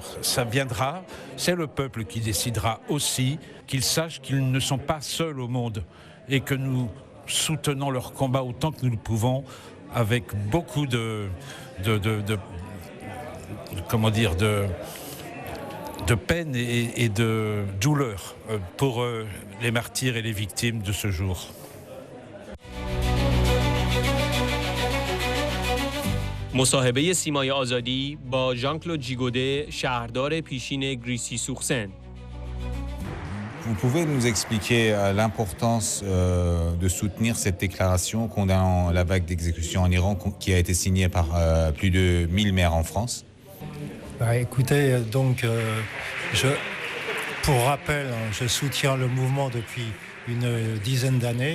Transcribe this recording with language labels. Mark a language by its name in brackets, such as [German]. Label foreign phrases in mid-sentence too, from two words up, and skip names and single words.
[French] Ça viendra, c'est le peuple qui décidera aussi, qu'ils sachent qu'ils ne sont pas seuls au monde et que nous soutenons leur combat autant que nous le pouvons avec beaucoup de peine et de douleur pour les martyrs et les victimes de ce jour. [Persian] مصاحبه سیمای آزادی با ژان-کلود جیگوده شهردار پیشین گریسی-سور-سن. [French] Vous pouvez nous expliquer l'importance de soutenir cette déclaration condamnant la vague d'exécutions en Iran qui a été signée par plus de 1000 maires en France? Écoutez, donc, pour rappel, je soutiens le mouvement depuis une dizaine d'années.